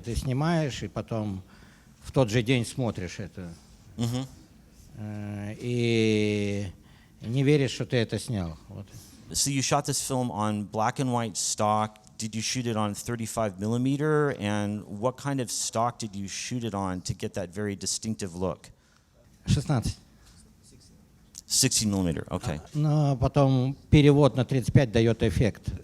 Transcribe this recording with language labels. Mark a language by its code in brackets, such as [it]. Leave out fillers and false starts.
[ru] Ты снимаешь и потом в тот же день смотришь это. И не веришь, что ты это снял. Вот. [en] So you shot this film on black and white stock did you shoot it on 35 millimeter, and what kind of stock did you shoot it on to get that very distinctive look? 16. 16 millimeter, okay. [ru] Но потом перевод на 35 дает эффект.